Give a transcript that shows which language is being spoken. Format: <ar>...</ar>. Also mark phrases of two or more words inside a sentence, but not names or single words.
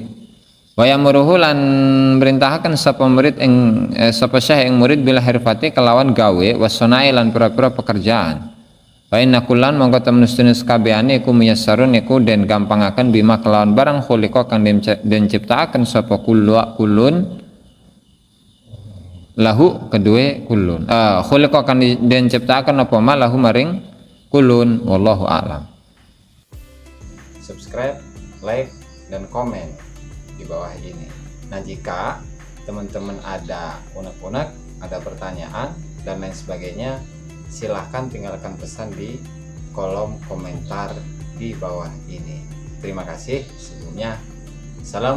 <ar>wa yamuruhu</ar> <jv>lan merintahaken sapa murid ing sapa syekh ing murid</jv> <ar>bil hirfati</ar> <jv>kelawan gawe wasonai lan pira-pira pekerjaan</jv> <ar>wa inna kullan</ar> <jv>mongko temen sedene kabehane iku miyassarun iku den gampangaken bima kelawan barang khuliqa kang den ciptaaken sapa</jv> <ar>kulun lahu</ar> <jv>kedue kulun khuliqa kang den ciptaaken apa</jv> <ar>ma lahu</ar> <jv>maring kulun</jv> <ar>wallahu a'lam.</ar> <en>Subscribe, like,</en> <id>dan komen di bawah ini. Nah, jika teman-teman ada unek-unek, ada pertanyaan dan lain sebagainya, silahkan tinggalkan pesan di kolom komentar di bawah ini. Terima kasih sebelumnya.</id>